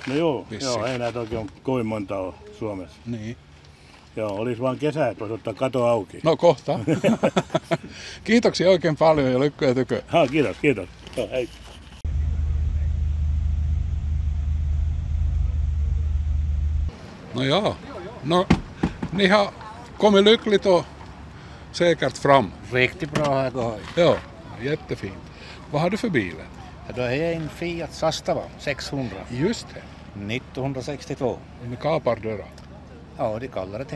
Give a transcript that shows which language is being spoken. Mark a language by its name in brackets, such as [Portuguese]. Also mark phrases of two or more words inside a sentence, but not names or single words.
[Finnish] No joo, ei näitä oikein kovin monta ole Suomessa. Niin. Joo, olisi vaan kesä, että voisi ottaa kato auki. No kohta. Kiitoksia oikein paljon ja lykkyä tykö. Kiitos. Hei. [Swedish] No ja, ni har kommit lyckligt och säkert fram. Riktigt bra har gått. Ja, jättefint. Vad har du för bil? Då är jag en Fiat Zastava 600. Just det. 1962. Med kapardörrar. Ja, det kallar det.